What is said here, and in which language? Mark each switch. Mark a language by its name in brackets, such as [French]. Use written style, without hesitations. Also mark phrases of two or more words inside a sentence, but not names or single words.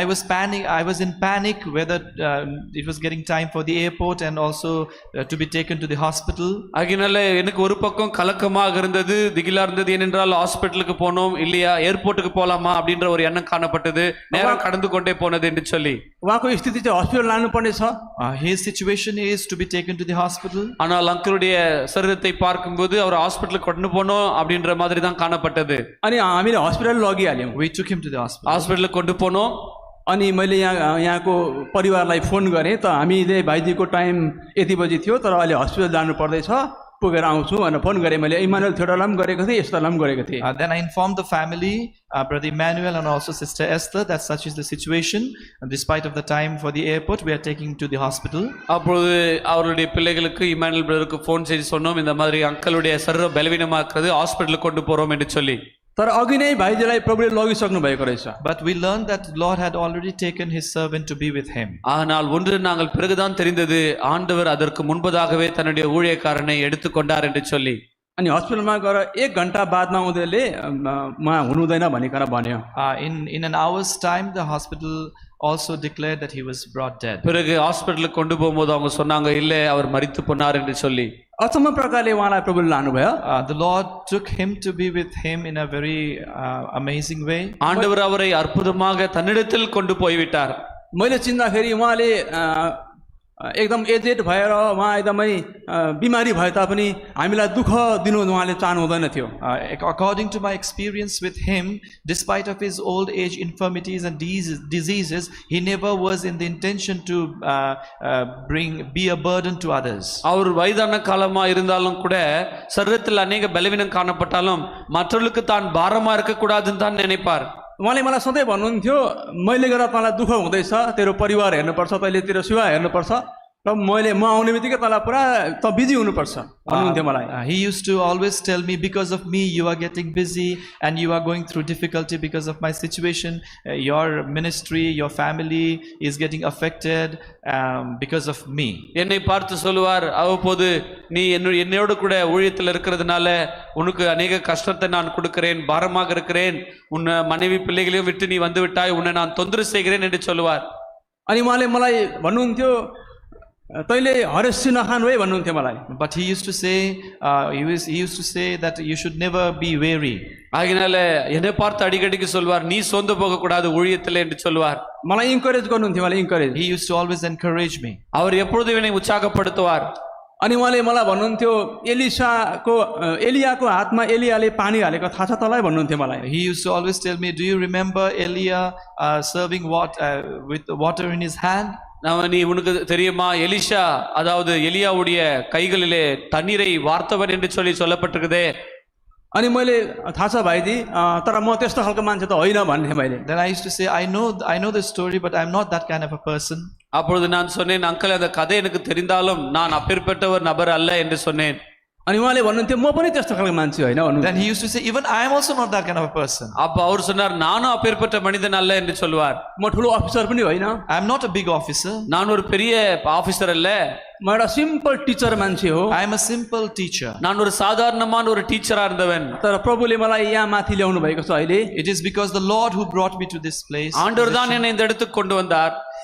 [English] I was in panic whether it was getting time for the airport and also to be taken to the hospital. [Tamil] அதனால எனக்கு ஒரு பக்கம் கலக்கமாக இருந்தது, திகிலா இருந்தது. ஏனென்றால் ஹாஸ்பிட்டலுக்கு போனோம் இல்லையா, ஏர்போர்ட்டுக்கு போலாமா அப்படின்ற ஒரு எண்ணம் காணப்பட்டது. நேரம் கடந்து கொண்டே போனது என்று சொல்லி [Nepali] उहाँको स्थिति चाहिँ हस्पिटल लानुपर्ने छ [English] His situation is to be taken to the hospital. [Tamil] ஆனால் அங்கிளுடைய சரீரத்தை பார்க்கும்போது அவர் ஹாஸ்பிட்டலுக்கு கொண்டு போனோம் அப்படின்ற மாதிரி தான் காணப்பட்டது. [Nepali] अनि हामीले हस्पिटल लगिहाल्यौँ [English] We took him to the hospital. [Tamil] ஹாஸ்பிட்டலுக்கு கொண்டு போனோம். [Nepali] अनि मैले यहाँको परिवारलाई फोन गरेँ त हामीले भाइजीको टाइम यति बजी थियो तर अहिले हस्पिटल जानु पर्दैछ पुगेर आउँछु भनेर फोन गरेँ मैले इमानुएल थिएटरलाई पनि गरेको थिएँ यस्तालाई पनि गरेको थिएँ [English] Then I informed the family, Brother Emmanuel and also Sister Esther, that such is the situation. And despite of the time for the airport, we are taking to the hospital. [Tamil] அப்பொழுது அவருடைய பிள்ளைகளுக்கு இமானுவேல் பிரதருக்கு ஃபோன் செய்து சொன்னோம், இந்த மாதிரி அங்கிளுடைய சரீரம் பலவீனமாக்குறது, ஹாஸ்பிட்டலுக்கு கொண்டு போறோம் என்று சொல்லி. [Nepali] तर अघि नै भाइजीलाई प्रभुले लगिसक्नु भएको रहेछ [English] But we learned that Lord had already taken his servant to be with him. [Tamil] ஆனால் ஒன்று நாங்கள் பிறகுதான் தெரிந்தது, ஆண்டவர் அதற்கு முன்பதாகவே தன்னுடைய ஊழியக்காரனை எடுத்துக்கொண்டார் என்று சொல்லி. [Nepali] अनि हस्पिटलमा गएर 1 घण्टा बादमा उनीहरूले उहाँ हुनुहुँदैन भनिकन भन्यो [English] In an hour's time, the hospital also declared that he was brought dead. [Tamil] பிறகு ஹாஸ்பிட்டலுக்கு கொண்டு போகும்போது அவங்க சொன்னாங்க, இல்லை அவர் மரித்து போனார் என்று சொல்லி. [Nepali] अचम्म प्रकारले उहाँलाई प्रभुले लानुभयो [English] The Lord took him to be with him in a very amazing way. [Tamil] ஆண்டவர் அவரை அற்புதமாக தன்னிடத்தில் கொண்டு போய்விட்டார். [Nepali] मैले चिन्दाखेरि उहाँले एकदम एजेड भएर उहाँ एकदमै बिमारी भए तापनि हामीलाई दुःख दिनु उहाँले चाहनु हुँदैन थियो [English] According to my experience with him, despite of his old age infirmities and diseases, he never was in the intention to be a burden to others. [Tamil] அவர் வயதான காலமா இருந்தாலும் கூட சரீரத்தில் अनेक பலவீனம் காணப்பட்டாலும் மற்றவர்களுக்கு தான் பாரமா இருக்க கூடாதுன்னு தான் நினைப்பார். [Nepali] उहाँले मलाई सधैँ भन्नुहुन्थ्यो मैले गर्दा तँलाई दुःख हुँदैछ, तेरो परिवार हेर्नुपर्छ, तैँले तेरो सेवा हेर्नुपर्छ, र म आउने बित्तिकै तँलाई पुरा त बिजी हुनुपर्छ भन्नुहुन्थ्यो मलाई [English] He used to always tell me, because of me you are getting busy and you are going through difficulty because of my situation. Your ministry, your family is getting affected because of me. [Tamil] என்னை பார்த்து சொல்லுவார், அவ்வப்போது நீ என்னோடு கூட ஊழியத்தில் இருக்கிறதுனால உனக்கு அநேக கஷ்டத்தை நான் கொடுக்கிறேன், பாரமாக இருக்கிறேன், உன் மனைவி பிள்ளைகளையும் விட்டு நீ வந்து விட்டாய், உன்னை நான் தொந்தரவு செய்கிறேன் என்று சொல்லுவார். [Nepali] अनि उहाँले मलाई भन्नुहुन्थ्यो तैँले हरेसी नखानु है भन्नुहुन्थ्यो मलाई. [English] But he used to say, he used to say that you should never be weary. [Tamil] ஆகினால என்னை பார்த்து அடிக்கடிக்கு சொல்வார், நீ சோர்ந்து போக கூடாது ஊழியத்தில் என்று சொல்வார். [Nepali] मलाई इन्करेज गर्नुहुन्थ्यो, मलाई इन्करेज. [English] He used to always encourage me. [Tamil] அவர் எப்பொழுதும் என்னை உற்சாகப்படுத்துவார். [Nepali] अनि उहाँले मलाई भन्नुहुन्थ्यो एलियाको हातमा एलियाले पानी हालेको थाहा छ तँलाई भन्नुहुन्थ्यो मलाई. [English] He used to always tell me, do you remember Elia serving with water in his hand? [Tamil] நீ உனக்கு தெரியுமா, எலிஷா அதாவது எலியாவுடைய கைகளிலே தண்ணீரை வார்த்தவன் என்று சொல்லப்பட்டிருக்குதே. [Nepali] अनि मैले थाहा छ भाइजी, तर म त्यस्तो खालको मान्छे त होइन भन्ने मैले. [English] Then I used to say, I know the story, but I'm not that kind of a person. [Tamil] அப்பொழுது நான் சொன்னேன், அங்கிள் அந்த கதை எனக்கு தெரிந்தாலும் நான் அப்பேற்பட்ட ஒரு நபர் அல்ல என்று சொன்னேன். [Nepali] अनि उहाँले भन्नुहुन्थ्यो म पनि त्यस्तो खालको मान्छे होइन भन्नु. [English] Then he used to say, even I am also not that kind of a person. [Tamil] அப்ப அவர் சொன்னார், நானும் அப்பேற்பட்ட மனிதன் அல்ல என்று சொல்வார். [Nepali] म ठुलो अफिसर पनि होइन, [English] I am not a big officer. [Tamil] நான் ஒரு பெரிய ஆபீசர் அல்ல, [Nepali] म एउटा [English] simple teacher [Nepali] मान्छे हो. [English] I am a simple teacher. [Tamil] நான் ஒரு சாதாரணமான ஒரு டீச்சரா இருந்தவன். [Nepali] तर प्रभुले मलाई यहाँ माथि ल्याउनु भएको छ अहिले. [English] It is because the Lord who brought me to this place. [Tamil] ஆண்டவர் தான் என்னை இந்த இடத்துக்கு கொண்டு வந்தார்.